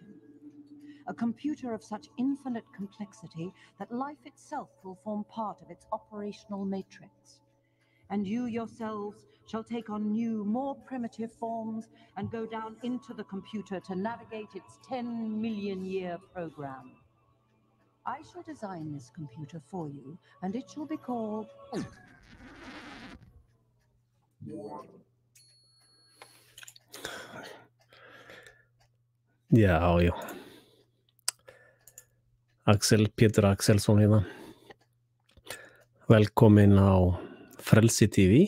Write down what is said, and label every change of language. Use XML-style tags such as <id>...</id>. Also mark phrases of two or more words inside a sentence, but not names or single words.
<en>A computer of such infinite complexity that life itself will form part of its operational matrix. And you yourselves shall take on new, more primitive forms and go down into the computer to navigate its 10-million-year program. I shall design this computer for you, and it shall be called...</en> <is>Já. Axel Pétur Axelsson hérna. Velkomin á FRELSITV.</is>